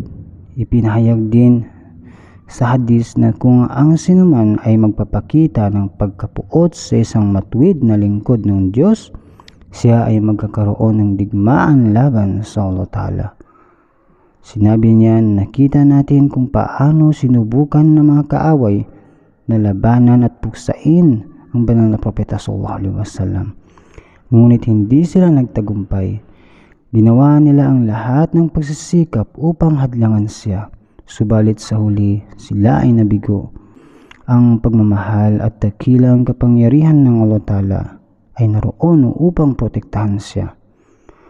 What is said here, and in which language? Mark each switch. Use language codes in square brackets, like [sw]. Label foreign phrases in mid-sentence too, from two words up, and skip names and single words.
[tl] Ipinahayag din sa hadis na kung ang sinuman ay magpapakita ng pagkapuot sa isang matuwid na lingkod ng Diyos, siya ay magkakaroon ng digmaan laban sa [ar] الله تعالى. [tl] Sinabi niya, nakita natin kung paano sinubukan ng mga kaaway na labanan at puksain ang banal na propeta [ar] صلى الله عليه وسلم. [tl] Ngunit hindi sila nagtagumpay. Ginawa nila ang lahat ng pagsisikap upang hadlangan siya, subalit sa huli sila ay nabigo. Ang pagmamahal at dakilang kapangyarihan ng [ar] الله تعالى [tl] ay naroon upang protektahan siya.